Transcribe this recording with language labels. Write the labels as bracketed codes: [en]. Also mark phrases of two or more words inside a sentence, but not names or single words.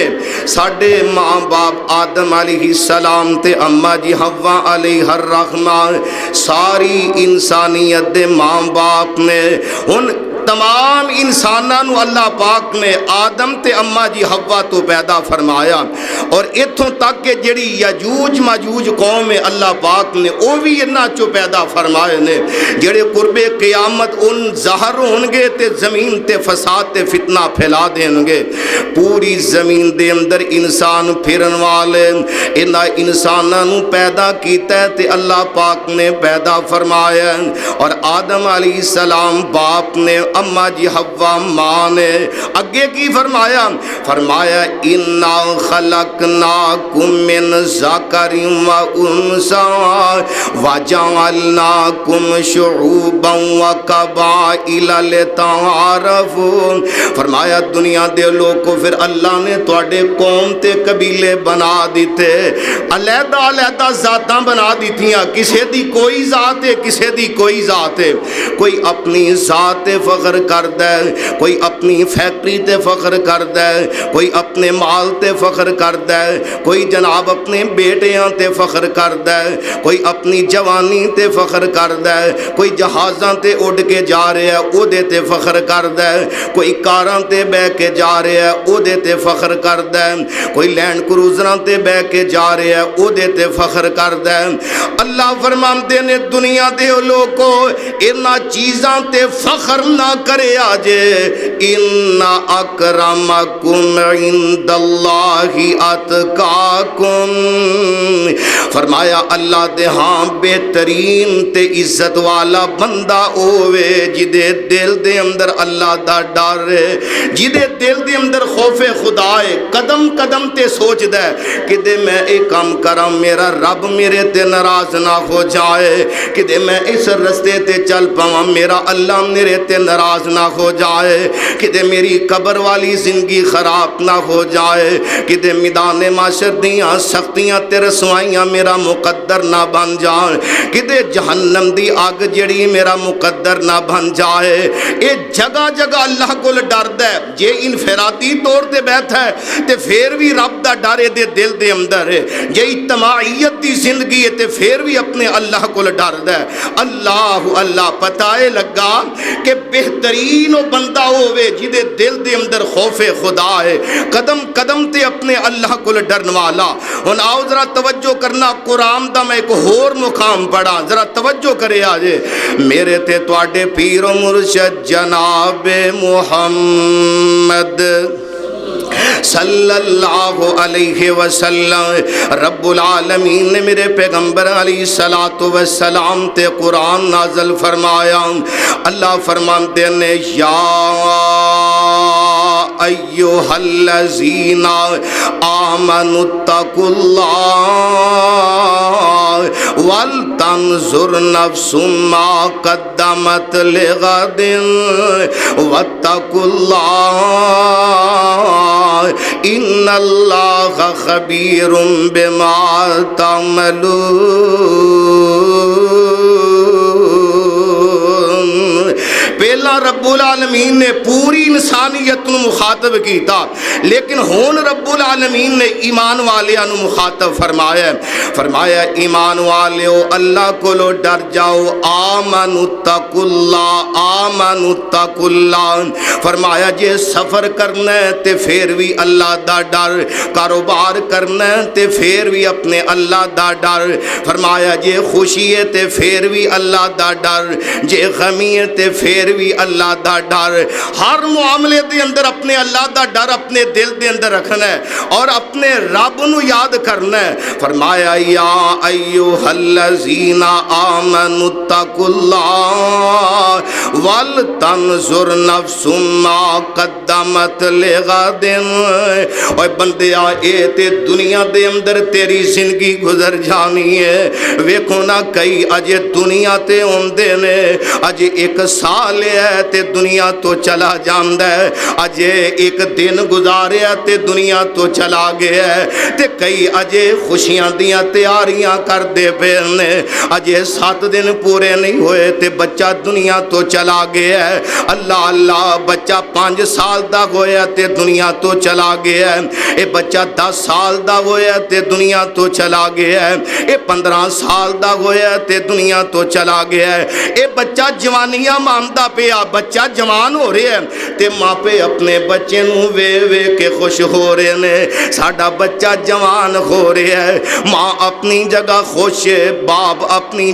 [pa] ساڈے ماں باپ آدم [ar] علیہ السلام [pa] تے اما جی حوا [ar] علیہ الرحمہ، [pa] ساری انسانیت دے ماں باپ نے۔ ان تمام انسانوں اللہ پاک نے آدم تے اما جی حوا تو پیدا فرمایا، اور اتھوں تک کہ جڑی یجوج ماجوج قوم ہے اللہ پاک نے وہ بھی انہاں چو پیدا فرمائے نے، جڑے قرب قیامت ان ظاہر ہون گے تے زمین تے فساد تے فتنہ پھیلا دیں گے۔ پوری زمین دے اندر انسان پھرن والے انہاں انسانوں پیدا کیتا ہے تے اللہ پاک نے پیدا فرمایا، اور آدم [ar] علیہ السلام [pa] باپ نے، اما جی حوا ماں نے۔ اگے کی فرمایا؟ فرمایا [ar] انا خلقناکم من ذکر و انثی وجعلناکم شعوبا و قبائل لتعارفوا، [pa] فرمایا دنیا دے لوگوں پھر اللہ نے تواڈے قوم تے قبیلے بنا دیتے، علیحدہ علیحدہ ذاتاں بنا دیتیاں، کسے دی کوئی ذات ہے کسے دی کوئی ذات ہے، کوئی اپنی ذات فخر کردا ہے، کوئی اپنی فیکٹری تے فخر کردا ہے، کوئی اپنے مال تے فخر کردا ہے، کوئی جناب اپنے بیٹیاں تے فخر کردا ہے، کوئی اپنی جوانی تے فخر کردا ہے، کوئی جہازاں تے اڑ کے جا رہا ہے او دے تے فخر کردا ہے، کوئی کاراں تے بہ کے جا رہا ہے او دے تے فخر کردا ہے، کوئی لینڈ کروزراں تے بہ کے جا رہا ہے او دے تے فخر کردا ہے۔ اللہ فرماندے نے دنیا دے لوگوں انہاں چیزاں تے فخر نہ نہ کرے آجے [ar] ان اکرمکم عند اللہ اتقاکم، [pa] فرمایا اللہ دے ہاں بہترین تے عزت والا بندہ ہووے جدے دل دے اندر اللہ دا ڈر ہے، جدے دل دے اندر خوف خدا ہے، قدم قدم تے سوچ دے کہ دے میں ایک کام کراں میرا رب میرے تے ناراض نہ ہو جائے، کہ دے میں اس رستے تے چل پاواں میرا اللہ میرے تے ناراض نہ ہو جائے، کہ دے میری قبر والی زندگی خراب نہ ہو جائے، کہ دے میدان معاشر دیاں سختیاں تے رسوائیاں میرا مقدر نہ بن جائے، کہ دے جہنم دی آگ جڑی میرا مقدر نہ بن جائے۔ اے جگہ جگہ اللہ کو ڈرد ہے، جے انفرادی طور تے بیٹھ ہے تے پھر بھی رب دا ڈر دے دل دے اندر ہے، جے اجتماعیت دی زندگی ہے تے پھر بھی اپنے اللہ کو ڈرد ہے۔ اللہ اللہ پتہ لگا کہ بہترین وہ بندہ ہوئے جدے دل دے اندر خوف خدا ہے، قدم قدم تے اپنے اللہ کو ڈرن والا۔ ہن آؤ ذرا توجہ کرنا، قرآن دا میں ایک اور مقام پڑھا، ذرا توجہ کرے آجے میرے تے تواڈے پیر و مرشد جناب محمد [ar] صلی اللہ علیہ وسلم، رب العالمین [pa] نے میرے پیغمبر [ar] علیہ السلام [pa] تے قرآن نازل فرمایا۔ اللہ فرماتے نے [ar] یا ایھا الذین آمنوا اتقوا اللہ ولتنظر نفس ما قدمت لغد واتقوا اللہ ان اللہ خبیر بما تعملون۔ [pa] پہلا [ar] رب العالمین [pa] نے پوری انسانیت نو مخاطب کیتا، لیکن ہون [ar] رب العالمین [pa] نے ایمان والیاں نو مخاطب فرمایا، فرمایا ایمان والیو اللہ کو لو ڈر جاؤ، [ar] آمنوا اتقوا اللہ، آمنوا اتقوا اللہ، [pa] فرمایا جے سفر کرنا ہے تے پھر بھی اللہ دا ڈر، کاروبار کرنا ہے تے پھر بھی اپنے اللہ دا ڈر، فرمایا جے خوشی ہے تے پھر بھی اللہ دا ڈر، جے غمی ہے تے پھر بھی اللہ دا ڈر، ہر معاملے دے اندر اپنے اللہ دا ڈر اپنے دل دے اندر رکھنا ہے اور اپنے رب نو یاد کرنا ہے۔ [ar] فرمایا یا ایھا الذین آمنوا اتقوا اللہ ولتنظر نفس ما قدمت لغد۔ [pa] اوے بندیا اے تے دنیا دے اندر تیری زندگی گزر جانی ہے، ویکھو نا کئی اجے دنیا تے ہوندے نے، اجے ایک سال ہے تے دنیا تو چلا جاندا ہے، اجے ایک دن گزاریا تے دنیا تو چلا گیا ہے، تے کئی اجے خوشیاں دیاں تیاریاں کر دے پے نے، اجے 7 دن پورے نہیں ہوئے تے بچہ دنیا تو چلا گیا ہے۔ اللہ اللہ بچہ 5 سال دا ہویا تے دنیا تو چلا گیا ہے، اے بچہ 10 سال دا ہویا تے دنیا تو چلا گیا ہے، اے 15 سال دا ہویا تے دنیا تو چلا گیا ہے، اے بچہ جوانیاں ماندا پیا، [ur] بچہ جوان ہو رہے ہیں [pa] تے ماں پہ اپنے بچے نو وے وے کے [ur] خوش ہو رہے ہیں، [pa] ساڈا بچہ جوان ہو رہا ہے، ماں اپنی جگہ خوش ہے، باپ اپنی